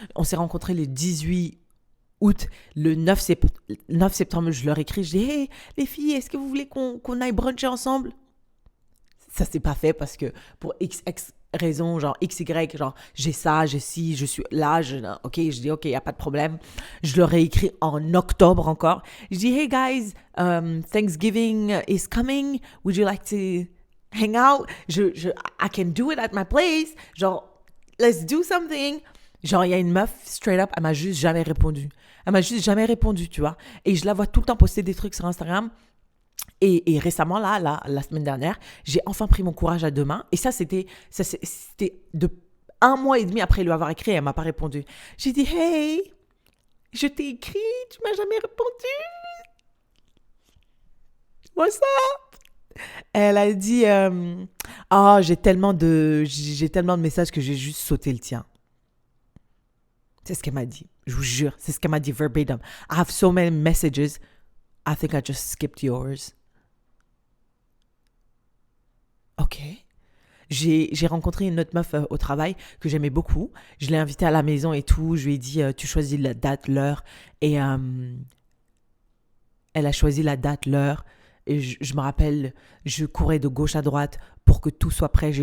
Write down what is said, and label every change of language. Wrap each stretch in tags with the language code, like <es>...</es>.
<fr>On s'est rencontrés le 18 août, le 9 septembre, je leur écris, je dis, hey, les filles, est-ce que vous voulez qu'on aille bruncher ensemble? Ça s'est pas fait parce que pour X raison, genre XY, genre j'ai ça, j'ai ci, je suis là, ok, je dis ok, y a pas de problème. Je leur ai écrit en octobre encore. Je dis</fr> <en>hey guys, Thanksgiving is coming. Would you like to hang out? I can do it at my place. Genre let's do something.</en> <fr>Genre il y a une meuf</fr> <en>straight up,</en> <fr>elle m'a juste jamais répondu. Tu vois. Et je la vois tout le temps poster des trucs sur Instagram. Et récemment, la semaine dernière, j'ai enfin pris mon courage à deux mains. Et ça, c'était de 1 mois et demi après lui avoir écrit, elle ne m'a pas répondu. J'ai dit, hey, je t'ai écrit, tu ne m'as jamais répondu.</fr> <en>What's up?</en> <fr>Elle a dit, j'ai tellement de messages que j'ai juste sauté le tien. C'est ce qu'elle m'a dit. Je vous jure, c'est ce qu'elle m'a dit verbatim.</fr> <en>I have so many messages. I think I just skipped yours. Ok.</en> <fr>J'ai rencontré une autre meuf au travail que j'aimais beaucoup. Je l'ai invitée à la maison et tout. Je lui ai dit, tu choisis la date, l'heure. Et elle a choisi la date, l'heure. Et je me rappelle, je courais de gauche à droite pour que tout soit prêt.</fr>